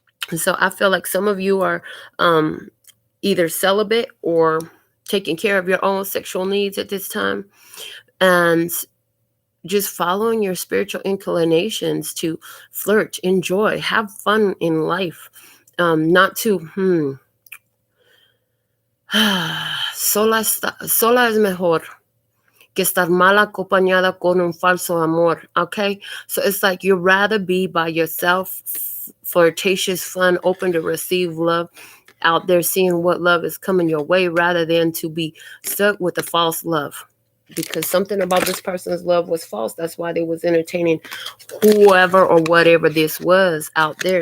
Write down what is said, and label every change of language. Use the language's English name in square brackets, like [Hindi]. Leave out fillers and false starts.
[English] And so I feel like some of you are either celibate or taking care of your own sexual needs at this time. And just following your spiritual inclinations to flirt, enjoy, have fun in life. Not to, [Spanish] sola es mejor que estar mal acompañada con un falso amor. [English] Okay? So it's like you'd rather be by yourself, flirtatious, fun, open to receive love, out there seeing what love is coming your way rather than to be stuck with the false love. Because something about this person's love was false. That's why they was entertaining whoever or whatever this was out there.